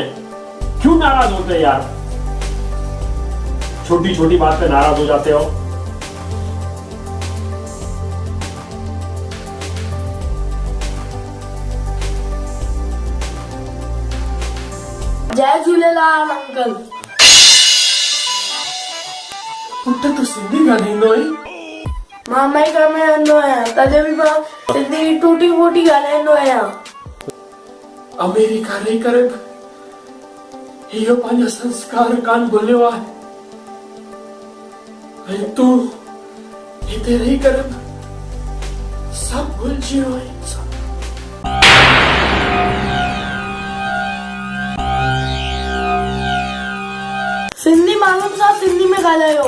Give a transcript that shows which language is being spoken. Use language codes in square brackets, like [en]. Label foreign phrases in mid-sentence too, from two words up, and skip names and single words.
[hi] क्यों नाराज होते हैं यार? छोटी छोटी बात पे नाराज हो जाते हो। [sd] जय झूलेलाल अंकल। पुट तो सिंधी ॻाल्हाईंदो आहे। मामा ई कम में वेंदो आहियां, तॾहिं बि मां सिंधी टूटी फूटी ॻाल्हाईंदो आहियां। अमेरिका रही करे इहो पंहिंजा संस्कार कान भुलियो आहे। ऐं तूं हिते रही करे सब भुलिजी वियो आहे। सिंधी मालूम सां सिंधी में ॻाल्हायो।